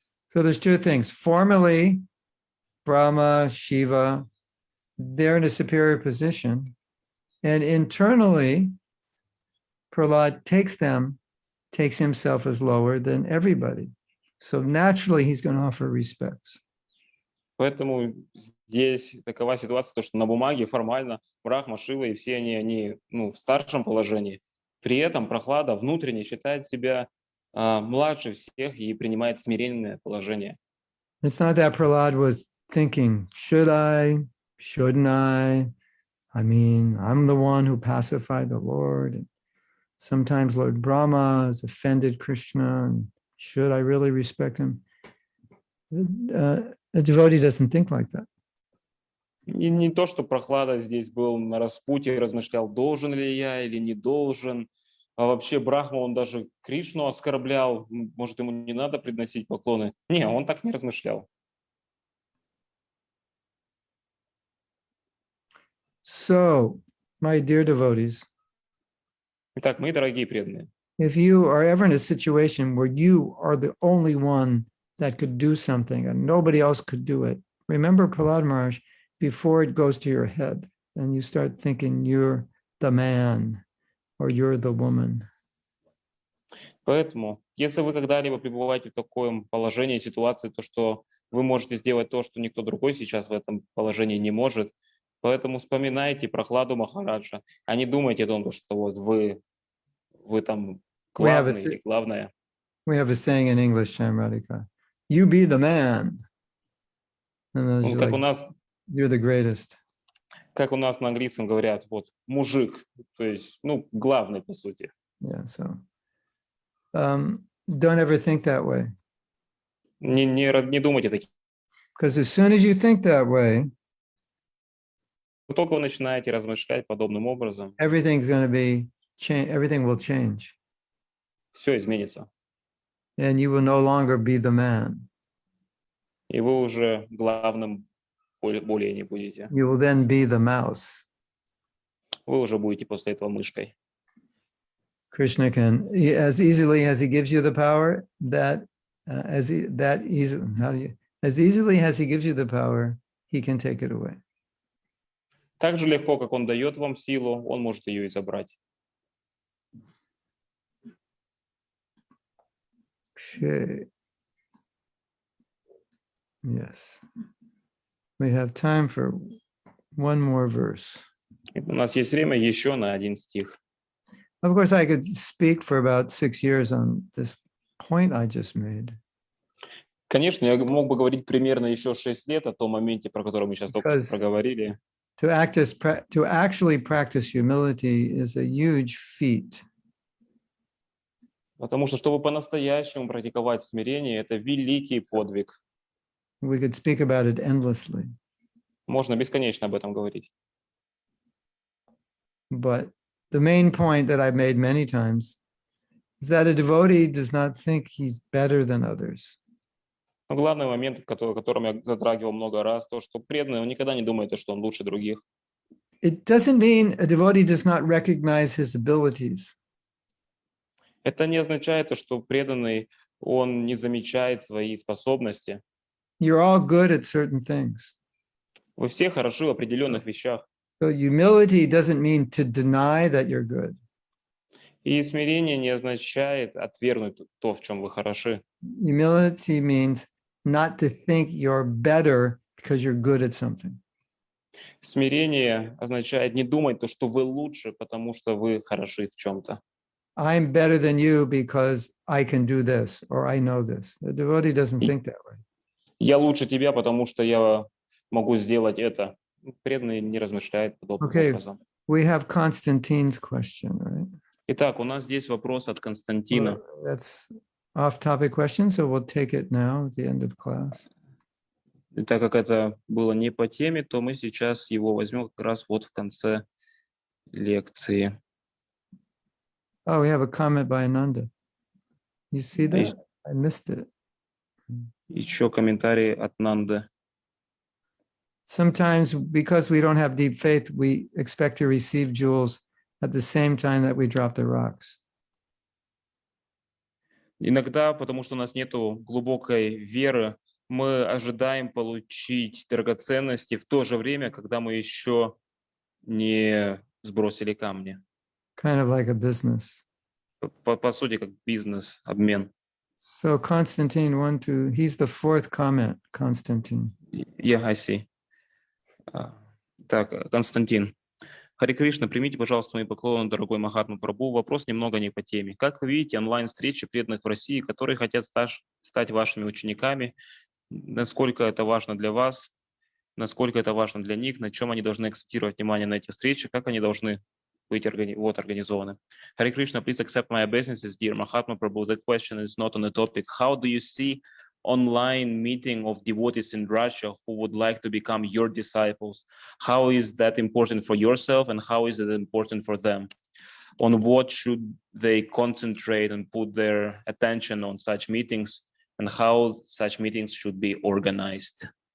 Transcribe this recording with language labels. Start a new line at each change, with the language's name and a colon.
English: So there's two things. Formally, Brahma, Shiva, they're in a superior position. And internally, Prahlad takes himself as lower than everybody. So naturally, he's going to offer respects.
Russian: Поэтому здесь такова ситуация, то, что на бумаге формально Брахма, Шива и все они в старшем положении. При этом Прохлада внутренне считает себя младше всех и принимает смиренное положение.
English: It's not that Prahlad was thinking, should I, shouldn't I? I mean, I'm the one who pacified the Lord. And sometimes Lord Brahma has offended Krishna. And should I really respect him? A devotee doesn't think like that.
Russian: И не то, что Прохлада здесь был на распутье, размышлял, должен ли я или не должен. А вообще Брахма, он даже Кришну оскорблял. Может, ему не надо приносить поклоны? Не, он так не размышлял.
English: So, my dear devotees,
Russian: Итак, мои дорогие преданные,
English: if you are ever in a situation where you are the only one that could do something and nobody else could do it, remember Prahlad Maharaj before it goes to your head and you start thinking you're the man or you're the woman.
Russian: поэтому, если вы когда-либо пребываете в таком положении, ситуации, то что вы можете сделать то, что никто другой сейчас в этом положении не может, поэтому вспоминайте Прохладу Махараджа, а не думайте о том, что вот вы там главный или главная.
English: We have a saying in English, Shamradhika, you be the man. And you're,
Russian: Как у
English: like,
Russian: нас,
English: you're the greatest.
Russian: как у нас на английском говорят, вот мужик, то есть, главный по сути.
English: Yeah, so don't ever think that way.
Russian: Не думайте таким.
English: Because as soon as you think that way,
Russian: только вы начинаете размышлять подобным образом,
English: everything's going to be everything will change,
Russian: все изменится.
English: and you will no longer be the man.
Russian: И вы уже главным более не будете.
English: You will then be the mouse.
Russian: Вы уже будете после этого мышкой.
English: Krishna can, as easily as he gives you the power, as easily as he gives you the power, he can take it away.
Russian: Так же легко, как он дает вам силу, он может ее и забрать.
English: Okay. Yes. We have time for one more verse.
Russian: И у нас есть время еще на один стих.
English: Of course, I could speak for about 6 years on this point I just made.
Russian: Конечно, я мог бы говорить примерно еще 6 лет о том моменте, про который мы сейчас только
English: Because-
Russian: что проговорили.
English: To actually practice humility is a huge feat.
Russian: Потому что, чтобы по-настоящему практиковать смирение, это великий подвиг.
English: We could speak about it endlessly,
Russian: Можно бесконечно об этом говорить.
English: but the main point that I've made many times is that a devotee does not think he's better than others.
Russian: Но главный момент, которым я затрагивал много раз, то, что преданный, он никогда не думает, что он лучше других.
English: It doesn't mean a devotee does not recognize his abilities.
Russian: Это не означает, что преданный, он не замечает свои способности.
English: You're all good at certain things.
Russian: Вы все хороши в определенных вещах.
English: So humility doesn't mean to deny that you're good.
Russian: И смирение не означает отвергнуть то, в чем вы хороши.
English: Humility means not to think you're better because you're good at something.
Russian: Смирение означает не думать то, что вы лучше, потому что вы хороши в чем-то.
English: I'm better than you because I can do this or I know this. The devotee doesn't think that way.
Russian: Я лучше тебя, потому что я могу сделать это. Преданный не размышляет подобным
English: Okay.
Russian: образом.
English: We have Constantine's question, right?
Russian: Итак, у нас здесь вопрос от Константина.
English: That's off-topic question, so we'll take it now at the end of class.
Russian: И так как это было не по теме, то мы сейчас его возьмем как раз вот в конце лекции.
English: Oh, we have a comment by Ananda. You see that? I missed it.
Russian: Еще комментарий от Нанды.
English: Sometimes, because we don't have deep faith, we expect to receive jewels at the same time that we drop the rocks.
Russian: Иногда, потому что у нас нет глубокой веры, мы ожидаем получить драгоценности в то же время, когда мы еще не сбросили камни.
English: Kind of like a business.
Russian: По сути, как бизнес, обмен.
English: So Constantine, he's the fourth comment, Constantine. Yeah, I see.
Russian: Так, Константин. Харе Кришна, примите, пожалуйста, мои поклоны, дорогой Махатма Прабху. Вопрос немного не по теме. Как вы видите онлайн-встречи преданных в России, которые хотят стать вашими учениками? Насколько это важно для вас? Насколько это важно для них? На чем они должны акцентировать внимание на эти встречи? Как они должны быть организованы?
English: Харе Кришна, please accept my obeisances, dear Mahatma Prabhu. The question is not on the topic. How do you see online meeting of devotees in Russia who would like to become your disciples? How is that important for yourself and how is it important for them? On what should they concentrate and put their attention on such meetings and how such meetings should be organized?